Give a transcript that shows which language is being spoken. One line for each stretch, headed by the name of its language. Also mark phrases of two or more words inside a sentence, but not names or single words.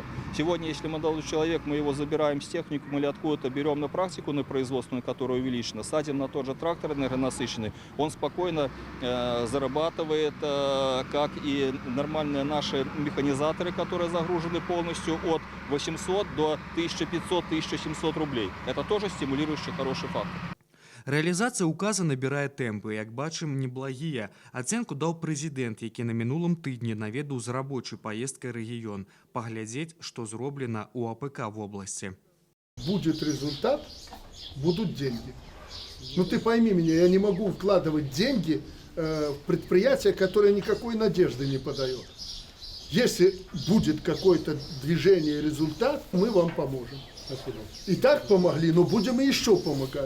Russian: Сегодня, если молодой человек, мы его забираем с техникум или откуда-то берем на практику, на производственную, которая увеличена, садим на тот же трактор энергонасыщенный, он спокойно зарабатывает, как и нормальные наши механизаторы, которые загружены полностью от 800 до 1500-1700 рублей. Это тоже стимулирующий хороший фактор.
Belarusian: Рэалізацыя ўказа набірае тэмпы, як бачым, неблагія. Ацэнку даў прэзідэнт, які на мінулым тыдні наведаў з рабочай паездкай рэгіён, паглядзець, што зроблена ў АПК вобласці.
Russian: Будет результат, будут деньги. Но ты пойми меня, я не могу вкладывать деньги в предприятие, которое никакой надежды не подает. Если будет какое-то движение, результат, мы вам поможем. И так помогли, но будем и еще помогать.